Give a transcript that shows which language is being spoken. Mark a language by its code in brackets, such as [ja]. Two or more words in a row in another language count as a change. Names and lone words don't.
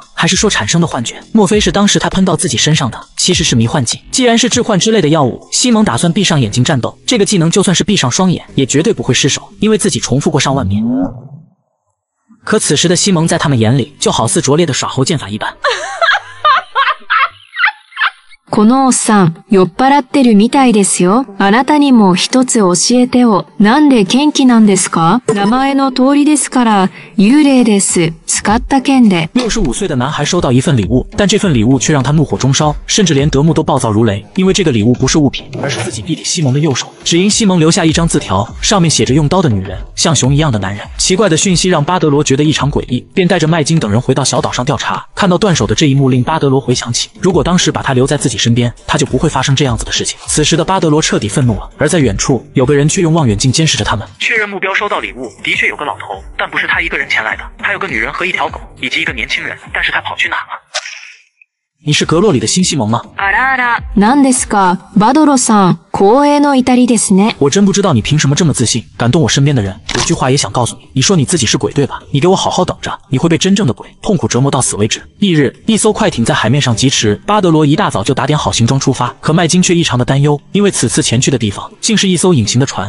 [zh] 还是说产生的幻觉？莫非是当时他喷到自己身上的其实是迷幻剂？既然是致幻之类的药物，西蒙打算闭上眼睛战斗。这个技能就算是闭上双眼，也绝对不会失手，因为自己重复过上万遍。可此时的西蒙在他们眼里就好似拙劣的耍猴剑法一般。 [ja] このおっさん、酔っ払ってるみたいですよ。あなたにも一つ教えてよ。なんで元気なんですか？名前の通りですから、幽霊です。使った剣で。 [zh] 65 岁的男孩收到一份礼物，但这份礼物却让他怒火中烧，甚至连德牧都暴躁如雷。因为这个礼物不是物品，而是自己弟弟西蒙的右手。只因西蒙留下一张字条，上面写着用刀的女人，像熊一样的男人。奇怪的讯息让巴德罗觉得异常诡异，便带着麦金等人回到小岛上调查。看到断手的这一幕，令巴德罗回想起，如果当时把他留在自己身边，他就不会发生这样子的事情。此时的巴德罗彻底愤怒了，而在远处有个人却用望远镜监视着他们。确认目标收到礼物，的确有个老头，但不是他一个人前来的，还有个女人和一条狗，以及一个年轻人，但是他跑去哪了？你是阁洛里的新西蒙吗？ [ja] あらあら、何ですか？バドロさん、光栄の至りですね。 [zh] 我真不知道你凭什么这么自信，感动我身边的人。有句话也想告诉你，你说你自己是鬼对吧？你给我好好等着，你会被真正的鬼痛苦折磨到死为止。翌日，一艘快艇在海面上疾驰，巴德罗一大早就打点好行装出发。可麦金却异常的担忧，因为此次前去的地方竟是一艘隐形的船。